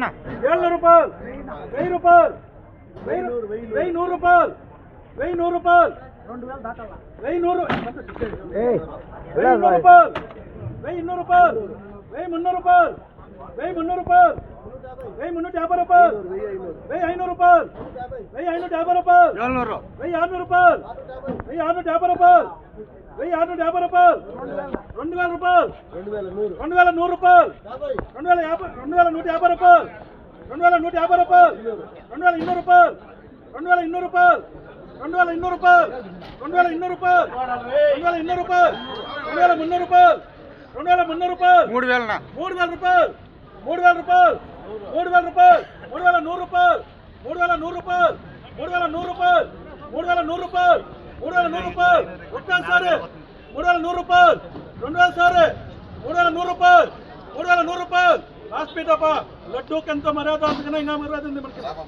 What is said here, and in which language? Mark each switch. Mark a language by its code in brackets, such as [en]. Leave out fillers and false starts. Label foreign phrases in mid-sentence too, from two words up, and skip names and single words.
[kn] 700 ರೂಪಾಯಿ 1000 ರೂಪಾಯಿ 1100 ರೂಪಾಯಿ 1100 ರೂಪಾಯಿ 1100 ರೂಪಾಯಿ 1200 ರೂಪಾಯಿ 1300 ರೂಪಾಯಿ 1300 ರೂಪಾಯಿ 1350 ರೂಪಾಯಿ 1500 ರೂಪಾಯಿ 1550 ರೂಪಾಯಿ 700 1600 ರೂಪಾಯಿ 1650 ರೂಪಾಯಿ [te] 1650 రూపాయలు 2000 రూపాయలు 2100 రూపాయలు 2150 రూపాయలు 2150 రూపాయలు 2200 రూపాయలు 2200 రూపాయలు 2200 రూపాయలు 2200 రూపాయలు 2200 రూపాయలు 2300 రూపాయలు 2300 రూపాయలు 3000 రూపాయలు 3000 రూపాయలు 3000 రూపాయలు 3100 రూపాయలు 3100 రూపాయలు 3100 రూపాయలు 3100 రూపాయలు 3100 రూపాయలు ఒక్కసారి 3100 రూపాయలు 2000 సారి 3100 రూపాయలు 3100 రూపాయలు లాస్ట్ పీటప్ప లడ్డూకి ఎంత మర్యాద అందుకనే ఇంకా మర్యాద ఉంది మనకి